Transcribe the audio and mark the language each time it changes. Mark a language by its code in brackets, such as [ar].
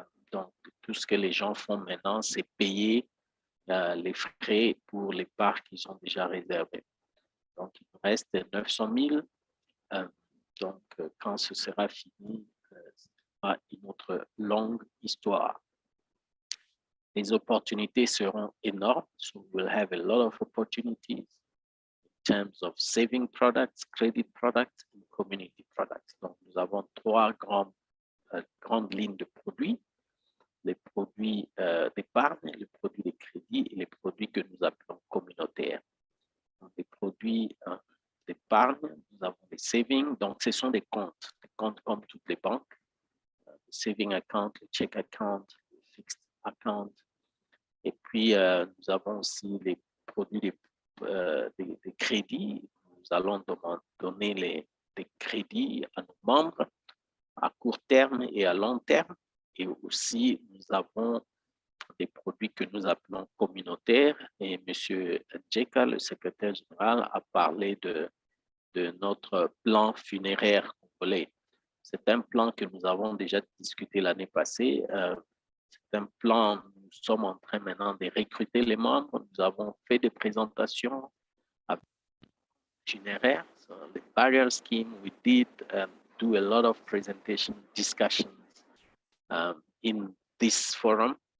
[fr] Donc, tout ce que les gens font maintenant, c'est payer les frais pour les parts qu'ils ont déjà réservées. Donc, il nous reste 900 000. Donc, quand ce sera fini, ce sera une autre longue histoire. Les opportunités seront énormes. [en] So we'll have a lot of opportunities in terms of saving products, credit products, and community products. [fr] Donc, nous avons trois grandes lignes de produits. Les produits d'épargne, les produits de crédit et les produits que nous appelons communautaires. Donc, les produits d'épargne, nous avons les savings. Donc, ce sont des comptes comme toutes les banques. Le saving account, le check account, le fixed account. Et puis, nous avons aussi les produits de crédit. Nous allons donner des crédits à nos membres à court terme et à long terme. Et aussi, nous avons des produits que nous appelons communautaires. Et M. Djeka, le secrétaire général, a parlé de notre plan funéraire congolais. C'est un plan que nous avons déjà discuté l'année passée. C'est un plan, nous sommes en train maintenant de recruter les membres. Nous avons fait des présentations avec funéraire. [en] So the barrier scheme, we did do a lot of presentation discussions in this forum.